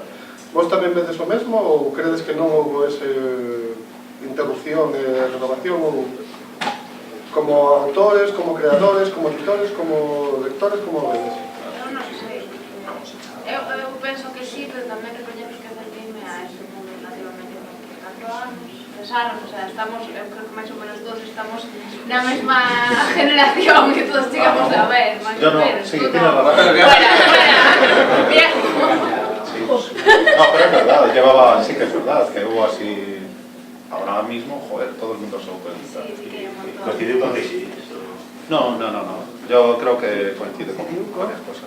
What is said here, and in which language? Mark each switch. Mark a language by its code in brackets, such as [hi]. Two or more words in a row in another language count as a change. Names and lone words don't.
[gl] Vos tamén vedes o mesmo ou credes que non houve ese interrupción e renovación ou como autores, como creadores, como editores, como lectores, como vedes? Eu non sei. Eu penso que sí, pero tamén recoñemos que acerqueime a ese mundo relativamente con 4 anos. Pensaron, [es] o sea, [gl] estamos, eu creo que máis ou menos todos estamos na mesma generación que todos chegamos a ver, máis [es] Yo [gl] ou [es] no, [gl] menos. [es] sí, Tú tiene no. razón. Fuera, viejo. Sí. No, pero es verdad, llevaba, sí que es verdad, que hubo así, ahora mismo, joder, todo el mundo se autoedita. Sí, sí, que hay un montón. [gl] Coincidiu con Grisi, eso. [es] No, yo creo que coincide con varias cosas.